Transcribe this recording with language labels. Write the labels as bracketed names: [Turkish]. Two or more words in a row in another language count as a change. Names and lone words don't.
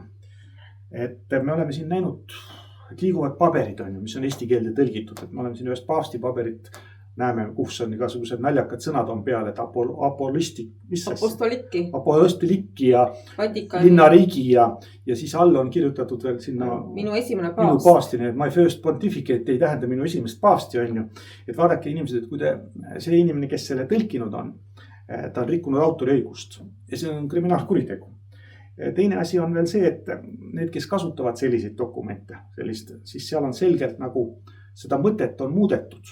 [Estonian] Et me oleme siin näinud, et liiguvad paberid, mis on eesti keelde tõlgitud. Et me oleme siin ühest paavsti paberit näeme, kus on igasugused naljakad sõnad on peal, et apostolikki ja Vatikan. Linnariigi ja siis all on kirjutatud veel sinna minu esimene paavsti, et [English] my first pontificate [Estonian] ei tähenda minu esimest paavsti. Et vaadake inimesed, et kui see inimene, kes selle tõlkinud on, ta on rikkunud autoriõigust ja see on kriminaalkuritegu. Teine asi on veel see, et need, kes kasutavad selliseid dokumente, siis seal on selgelt nagu seda mõtet on muudetud.